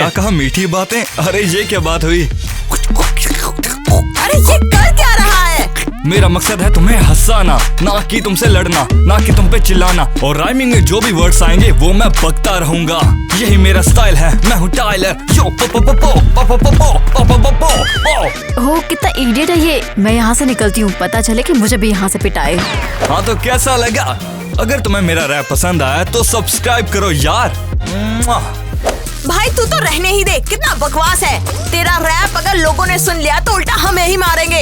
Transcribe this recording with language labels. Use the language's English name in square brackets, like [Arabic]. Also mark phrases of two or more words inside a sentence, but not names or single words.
[Hindi] है। कहा? मीठी बातें? अरे ये क्या बात हुई? अरे ये कर क्या रहा है? मेरा मकसद है तुम्हें हंसाना, ना कि तुमसे लड़ना, ना कि तुम पे चिल्लाना। और राइमिंग में जो भी वर्ड्स आएंगे वो मैं बकता रहूंगा। यही मेरा स्टाइल है, मैं हूँ टाइलर। यो पो पो पो पो पो पो पो पो पो पो पो। हो कितना इडियट है ये। मैं यहाँ से निकलती हूँ, पता चले कि मुझे भी यहाँ से पिटाए। हाँ तो कैसा लगा? अगर तुम्हें मेरा रैप पसंद आया तो सब्सक्राइब करो यार। भाई तू तो रहने ही दे, कितना बकवास है तेरा रैप। अगर लोगों ने सुन लिया तो उल्टा हमें ही मारेंगे।